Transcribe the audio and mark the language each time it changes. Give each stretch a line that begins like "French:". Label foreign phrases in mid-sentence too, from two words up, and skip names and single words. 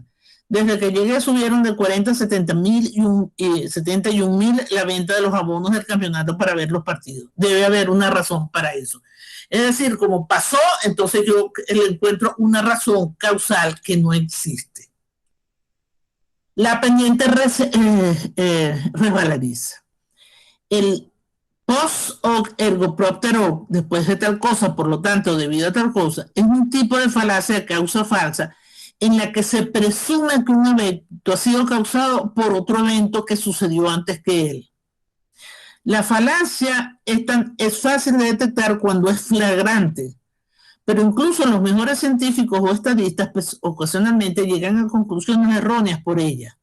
Spanish: Desde que llegué subieron de 40 a 71 mil la venta de los abonos del campeonato para ver los partidos. Debe haber una razón para eso. Es decir, como pasó, entonces yo le encuentro una razón causal que no existe. La pendiente resbaladiza. El
Latin: post hoc ergo propter hoc,
Spanish: después de tal cosa, por lo tanto, debido a tal cosa, es un tipo de falacia de causa falsa en la que se presume que un evento ha sido causado por otro evento que sucedió antes que él. La falacia es fácil de detectar cuando es flagrante, pero incluso los mejores científicos o estadistas pues, ocasionalmente llegan a conclusiones erróneas por ella.